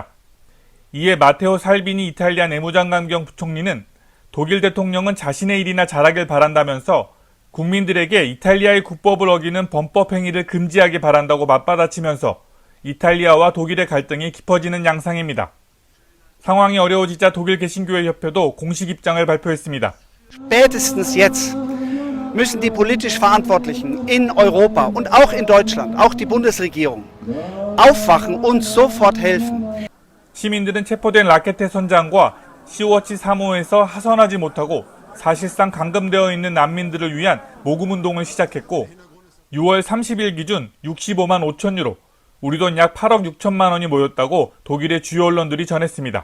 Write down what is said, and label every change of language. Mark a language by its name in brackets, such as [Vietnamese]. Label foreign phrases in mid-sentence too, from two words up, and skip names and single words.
[Korean] 이에 마테오 살비니 이탈리아 내무장관 겸 부총리는 독일 대통령은 자신의 일이나 잘하길 바란다면서 국민들에게 이탈리아의 국법을 어기는 범법 행위를 금지하기 바란다고 맞받아치면서 이탈리아와 독일의 갈등이 깊어지는 양상입니다. 상황이 어려워지자 독일 개신교회 협회도 공식 입장을 발표했습니다. [German] Spätestens jetzt müssen die politisch Verantwortlichen in Europa und auch in Deutschland, auch die Bundesregierung, aufwachen und sofort helfen. [Korean] 시민들은 체포된 라케테 선장과 시워치 3호에서 하선하지 못하고 사실상 감금되어 있는 난민들을 위한 모금운동을 시작했고 6월 30일 기준 65만 5천 유로, 우리 돈 약 8억 6천만 원이 모였다고 독일의 주요 언론들이 전했습니다.